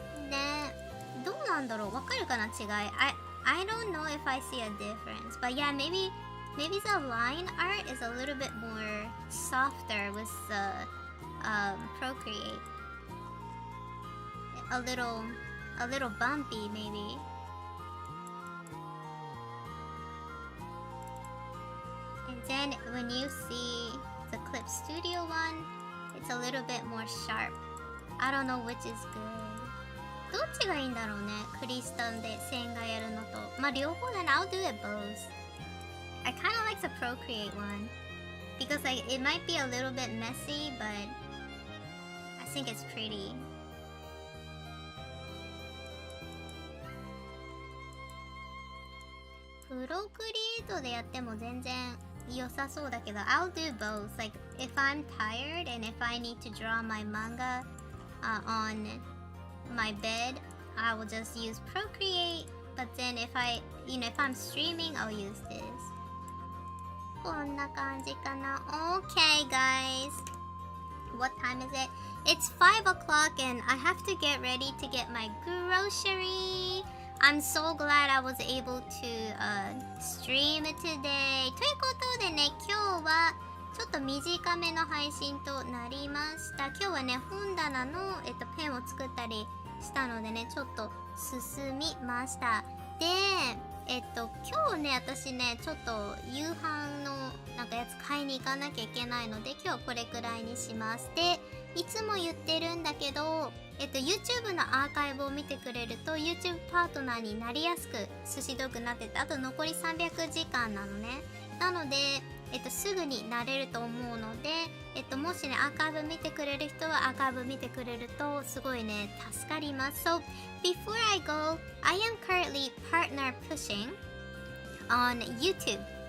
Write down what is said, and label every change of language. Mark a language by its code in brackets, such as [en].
[ja] ね、どうなんだろう、わかるかな、違い。 [en] I don't know if I see a difference, but yeah, maybe the line art is a little bit more softer with the Procreate. A little bumpy maybe. And then when you see the ClipStudio one, it's a little bit more sharp. I don't know which is good. [ja] どっちがいいんだろうね。クリスタンで線画やるのと。まあ両方だね。 [en] I'll do it both. I kind of like the Procreate one because like it might be a little bit messy, but I think it's pretty. [ja] プロクリエイトでやっても全然良さそうだけど、 [en] I'll do both. Like if I'm tired and if I need to draw my manga on my bed, I will just use Procreate. But then if I'm streaming, I'll use this. [ja] こんな感じかな。 [en] Okay, guys. What time is it? It's 5 o'clock and I have to get ready to get my grocery. I'm so glad I was able to stream today. [ja] ということでね、今日はちょっと短めの配信となりました。今日はね、本棚の、ペンを作ったりしたのでね、ちょっと進みました。で、今日ね、私ね、ちょっと夕飯のなんかやつ買いに行かなきゃいけないので、今日はこれくらいにします。で、いつも言ってるんだけど、YouTube のアーカイブを見てくれると YouTube パートナーになりやすく寿司ドッグになってて、あと残り300時間なのね。なので、すぐになれると思うので、もしね、アーカイブ見てくれる人はアーカイブ見てくれるとすごいね、助かります。 [en] So, before I go, I am currently partner pushing on YouTube.